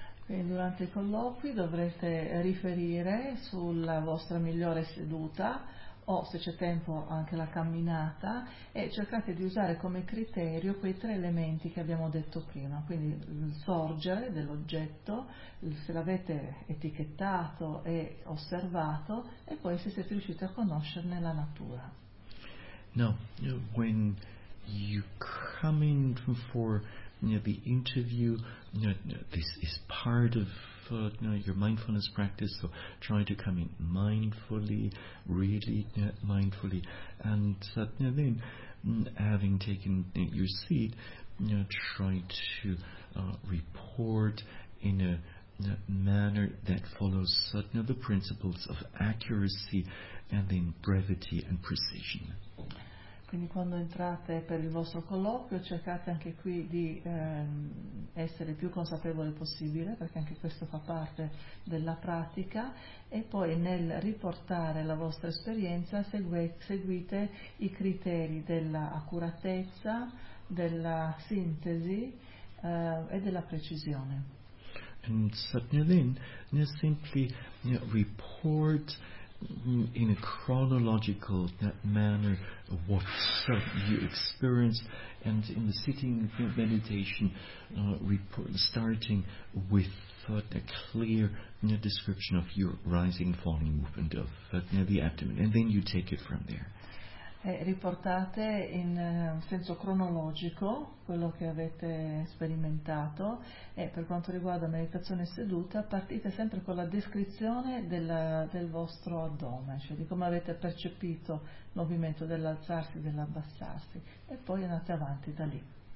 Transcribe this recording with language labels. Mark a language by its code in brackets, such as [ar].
[it] Quindi durante i colloqui dovrete riferire sulla vostra migliore seduta, o se c'è tempo anche la camminata, e cercate di usare come criterio quei tre elementi che abbiamo detto prima, quindi il sorgere dell'oggetto, se l'avete etichettato e osservato, e poi se siete riusciti a conoscerne la natura. [en] No, when you come in for the interview, this is part of your mindfulness practice, so try to come in mindfully, really mindfully, and then having taken your seat, try to report in a manner that follows the principles of accuracy and then brevity and precision. [it] Quindi quando entrate per il vostro colloquio cercate anche qui di essere più consapevole possibile, perché anche questo fa parte della pratica, e poi nel riportare la vostra esperienza seguite i criteri dell'accuratezza, della sintesi e della precisione. [en] And suddenly then, simply report in a chronological manner what you experienced, and in the sitting meditation, starting with a clear description of your rising and falling movement of the abdomen, and then you take it from there. [it] Riportate in senso cronologico quello che avete sperimentato, e per quanto riguarda meditazione seduta partite sempre con la descrizione del vostro addome, cioè di come avete percepito il movimento dell'alzarsi e dell'abbassarsi, e poi andate avanti da lì.